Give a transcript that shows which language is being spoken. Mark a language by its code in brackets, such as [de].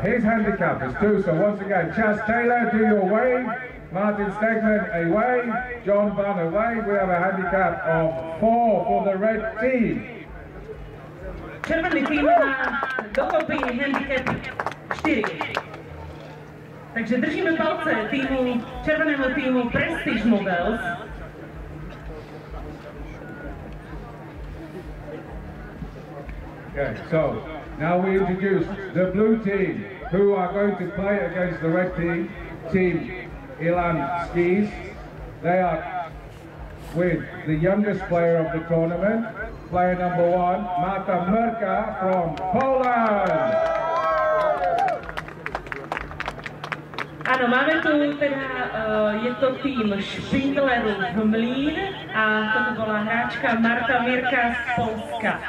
[en] His handicap is 2, so once again, Chaz Taylor, do your wave. Martin Stegman away, John Bunn away. We have a handicap of 4 for the red team. [sk] Červený tým má dokopy handicap 4. [cs] Takže držíme palce týmu, červeného týmu Prestige Models. [en] Okay, so now we introduce the blue team. who are going to play against the red team, Team Ilan Skis. They are with the youngest player of the tournament, player number 1, Marta Mrka from Poland. [sk] Ano, máme tu teda, je to tým Špindlerů Mlín a toto bola hráčka Marta Mrka z Polska.